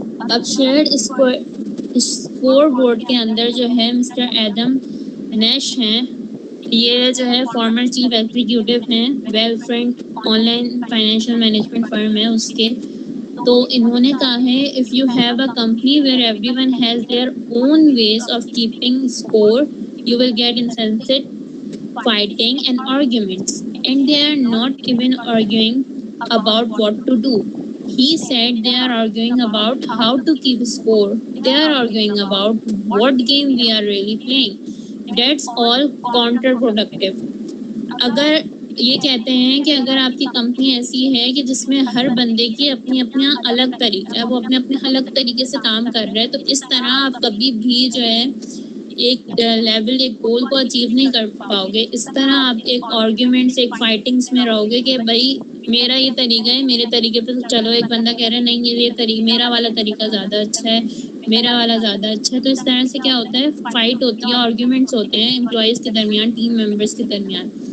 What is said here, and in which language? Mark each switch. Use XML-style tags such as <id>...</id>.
<ur>اب shared score board کے اندر جو ہے مسٹر ایڈم نیش ہیں، یہ جو ہے فارمر چیف ایگزیکٹو ہیں well front on line financial management فرم ہے اس کے. تو انہوں نے کہا ہے</ur> <en>If you have a company where everyone has their own ways of keeping score you will get incensed fighting and arguments, and they are not even arguing about what to do. He said they are arguing about how to keep score. They are arguing about what game we are really playing. That's all counterproductive.</en> <ur>اگر یہ کہتے ہیں کہ اگر آپ کی company ایسی ہے کہ جس میں ہر بندے کی اپنی اپنا الگ طریقہ ہے، وہ اپنے اپنے الگ طریقے سے کام کر رہے ہیں، تو اس طرح آپ کبھی بھی جو ہے ایک لیول ایک گول کو اچیو نہیں کر پاؤ گے. اس طرح آپ ایک آرگیومنٹس ایک فائٹنگس میں رہو گے کہ بھائی میرا یہ طریقہ ہے، میرے طریقے پہ چلو، ایک بندہ کہہ رہا ہے نہیں یہ طریقہ میرا والا طریقہ زیادہ اچھا ہے، میرا والا زیادہ اچھا ہے. تو اس طرح سے کیا ہوتا ہے، فائٹ ہوتی ہے، آرگیومنٹس ہوتے ہیں امپلائیز کے درمیان، ٹیم ممبرس کے درمیان.</ur>